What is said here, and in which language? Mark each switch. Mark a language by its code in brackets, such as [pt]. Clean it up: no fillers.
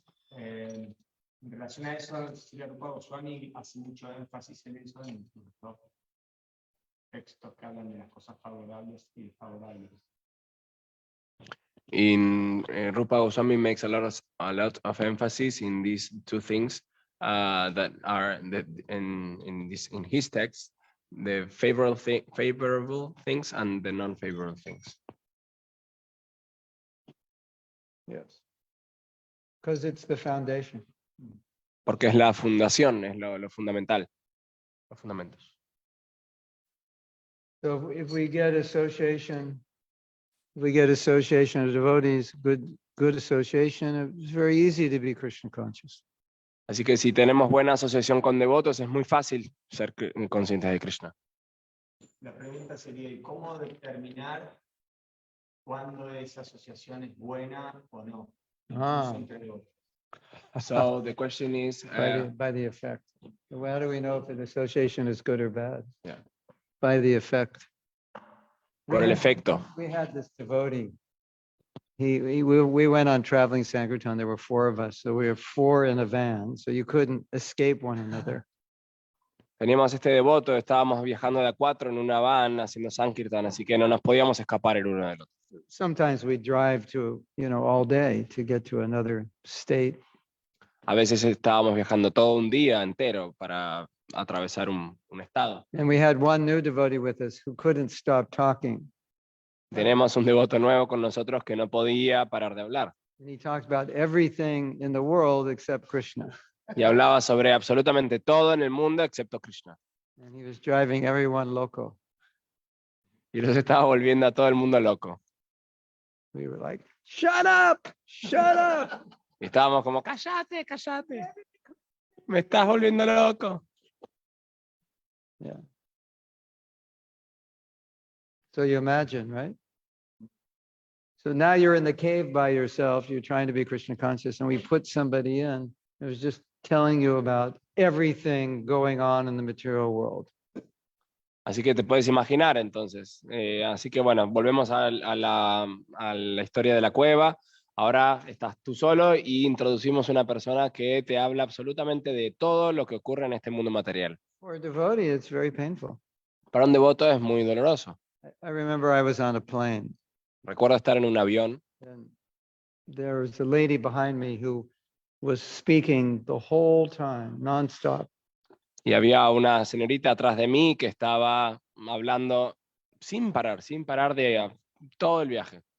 [es] En relación a eso, Srila Rupa Goswami hace mucho énfasis en eso en los textos que hablan de las cosas favorables y desfavorables. [en] Rupa Goswami makes a lot of emphasis in these two things that are in his text, the favorable things and the non-favorable things. Yes. Because it's the foundation. [es] Porque es la fundación, es lo fundamental, los fundamentos. [en] So if we get association of devotees, good association, it's very easy to be Krishna conscious. [es] Así que si tenemos buena asociación con devotos, es muy fácil ser conscientes de Krishna. La pregunta sería, ¿y cómo determinar cuándo esa asociación es buena o no? Incluso entre devotos. [en] So the question is, By the effect. So how do we know if an association is good or bad? Yeah. By the effect. [es] por el efecto. [en] We had this devotee. We went on traveling Sankirtan. There were 4 of us, so we were 4 in a van, so you couldn't escape one another. [es] Teníamos este devoto, estábamos viajando de a 4 en una van haciendo Sankirtan, así que no nos podíamos escapar el uno del otro. [en] Sometimes we drive to, all day to get to another state. [es] A veces estábamos viajando todo un día entero para atravesar un estado. [en] And we had one new devotee with us who couldn't stop talking. [es] Tenemos un devoto nuevo con nosotros que no podía parar de hablar. [en] And he talked about everything in the world except Krishna. [es] Y hablaba sobre absolutamente todo en el mundo excepto Krishna. [en] And he was driving everyone loco. [es] Y los estaba volviendo a todo el mundo loco. [en] We were like, shut up, shut up. [es] Y estábamos como, cállate, cállate. Me estás volviendo loco. [en] Yeah. So you imagine, right? So now you're in the cave by yourself. You're trying to be Krishna conscious, and we put somebody in who was just telling you about everything going on in the material world. [es] Así que te puedes imaginar entonces. Así que bueno, volvemos a la historia de la cueva. Ahora estás tú solo y introducimos una persona que te habla absolutamente de todo lo que ocurre en este mundo material. [en] For a devotee, it's very painful. [es] Para un devoto es muy doloroso. [en] I remember I was on a plane, [es] Recuerdo estar en un avión [en] and there was a lady behind me who was speaking the whole time, nonstop. [es] y había una señorita atrás de mí que estaba hablando sin parar de todo el viaje.